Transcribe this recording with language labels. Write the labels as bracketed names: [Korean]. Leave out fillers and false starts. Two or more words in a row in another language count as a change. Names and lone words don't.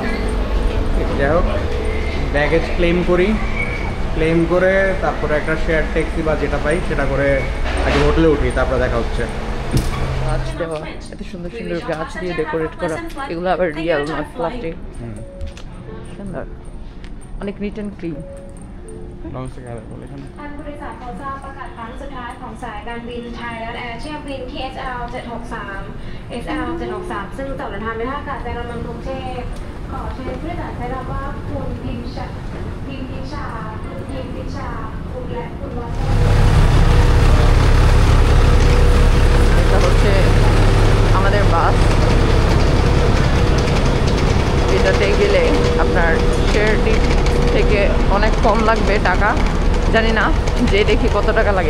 [Bangla] যাই হোক, [English] baggage claim [Bangla] করে তারপরে একটা [English] share taxi [Bangla] বা যেটা পাই সেটা করে আগে হোটেলে উঠি, তারপরে দেখা হচ্ছে। গাছ দেওয়া, এত সুন্দর সুন্দর গাছ দিয়ে ডেকোরেট করা, এগুলো আবার [English] real not plastic. [Bangla] সুন্দর, অনেক [English] neat and clean. [Thai] ท่านผู้โดยสารโปรดทราบประกาศครั้งสุดท้ายของสายการบินไทยแลนด์แอร์เที่ยวบิน THL 763 SL 763ซึ่งต่อเดินทางไปท่าอากาศยานดอนเมืองกรุงเทพขอเชิญผู้โดยสารใช้คำว่าคุณพิมชาคุณและคุณวัชร [Bangla] এটা হচ্ছে আমাদের বাস। এটাতে গেলে আপনার [English] share tip [Bangla] থেকে অনেক কম লাগবে টাকা, জানি না যে দেখি কত টাকা লাগে।